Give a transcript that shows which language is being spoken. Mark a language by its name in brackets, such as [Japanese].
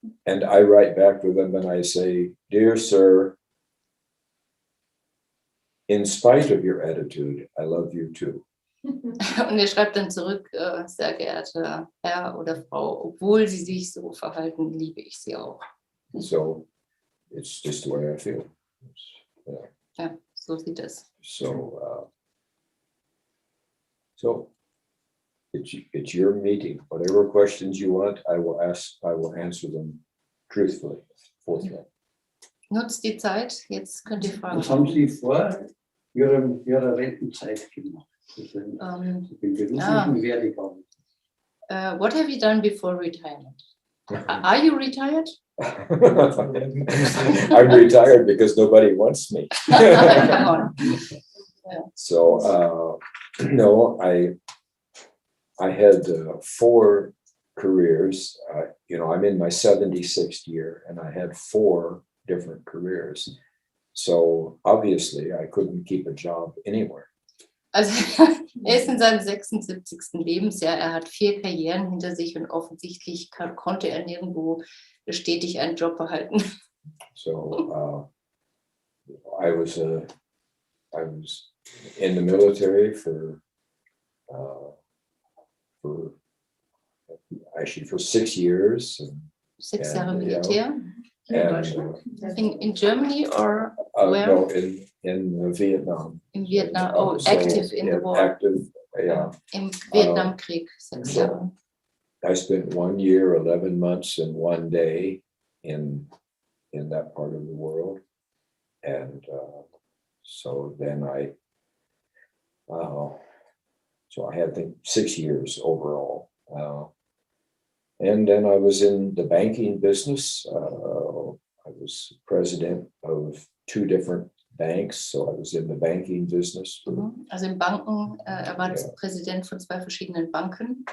[English] And I write back to them and I say, dear sir, in spite of your attitude, I love you too. [German] Und er schreibt dann zurück, sehr geehrter Herr oder Frau, obwohl Sie sich so verhalten, liebe ich Sie auch. [English] So it's just the way I feel. [German] Ja, so sieht es. [English] So it's your meeting. Whatever questions you want, I will answer them truthfully, forthright. [German] Nutzt die Zeit, jetzt könnt ihr fragen. Was haben Sie vor Ihrer Rentenzeit gemacht? Den beruflichen Werdegang. [English] What have you done before retirement? Are you retired? I'm retired because nobody wants me. Come on. So no, I had 4 careers. I'm in my 76th year, and I had 4 different careers. So obviously, I couldn't keep a job anywhere. [German] Also er ist in seinem 76. Lebensjahr, er hat 4 Karrieren hinter sich und offensichtlich konnte er nirgendwo stetig einen Job behalten. [English] So I was in the military for 6 years. [German] 6 Jahre Militär. [English] And, In Germany or where? No, in Vietnam. In Vietnam. Oh, So, active in the war. Active, yeah. [German] Im Vietnamkrieg, 6 Jahre. [English] I spent 1 year, 11 months, and 1 day in that part of the world, and so then I had, I think, 6 years overall. And then I was in the banking business. I was president of 2 different banks, so I was in the banking business. [German] Also in Banken, er war Präsident von 2 verschiedenen Banken.